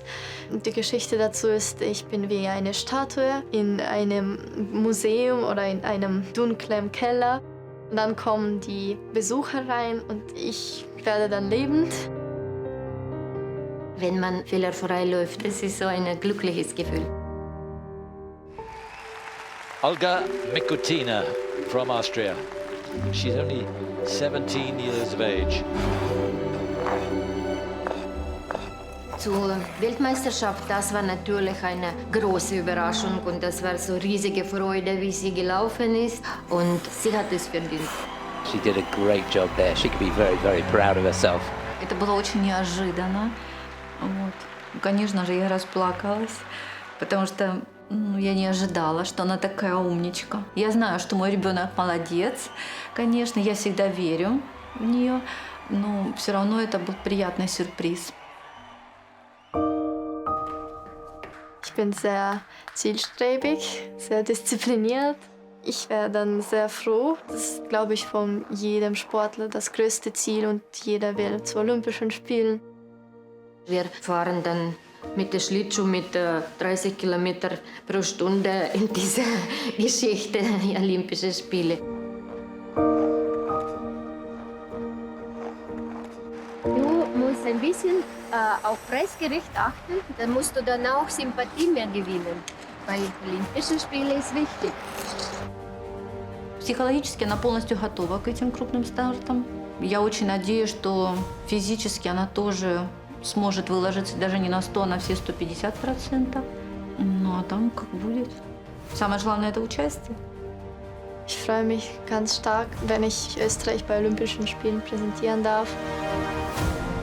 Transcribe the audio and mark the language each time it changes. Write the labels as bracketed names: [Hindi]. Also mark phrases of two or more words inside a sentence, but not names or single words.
[German] Die Geschichte dazu ist, ich bin wie eine Statue in einem Museum oder in einem dunklen Keller. Und dann kommen die Besucher rein und ich werde dann lebend. Wenn man fehlerfrei läuft, das ist so ein glückliches Gefühl. [English] Olga Mikutina from Austria. She's only 17 years of age. [German] Zur Weltmeisterschaft, das war natürlich eine große Überraschung und das war so riesige Freude, wie sie gelaufen ist und sie hat es verdient. [English] She did a great job there. She could be very, very proud of herself. [Russian] Это было очень неожиданно. Вот. Конечно же, я расплакалась, потому что я не ожидала, что она такая умничка. Я знаю, что мой ребенок молодец, конечно, я всегда верю в нее, но все равно это был приятный сюрприз. [German] Ich bin sehr zielstrebig, sehr diszipliniert. Ich wäre dann sehr froh. Das ist, glaube ich, von jedem Sportler das größte Ziel und jeder will zu Olympischen Spielen. Wir fahren dann mit der Schlittschuh mit 30 Kilometer pro Stunde in diese Geschichte der Olympischen Spiele. Du musst ein bisschen auf Preisgericht achten, dann musst du dann auch Sympathie mehr gewinnen, weil Olympische Spiele ist wichtig. [Russian] Психологически она полностью готова к этим крупным стартам. Я очень надеюсь, что физически она тоже сможет выложиться даже не на 100, а на все 150%. Ну а там как будет. Самое главное – это участие. [German] Ich freue mich ganz stark, wenn ich Österreich bei Olympischen Spielen präsentieren darf.